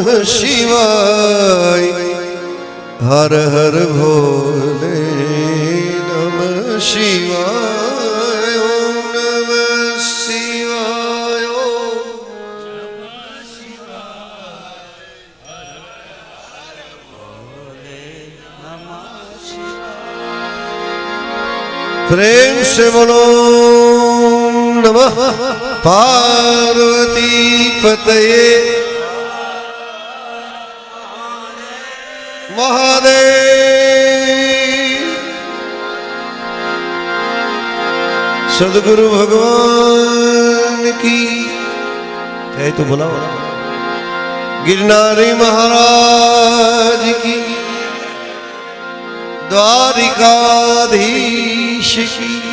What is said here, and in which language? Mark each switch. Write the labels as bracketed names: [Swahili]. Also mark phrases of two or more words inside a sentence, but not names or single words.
[Sanskrit] शिवाय, हर हर भोले नमः शिवाय, नमः शिवाय, [Hindi] प्रेम से बोलो [Sanskrit] नमः पार्वती पतये महादेव। [Hindi] सदगुरु भगवान की जय। तो बोला गिरनारी महाराज की, द्वारिकाधीश की,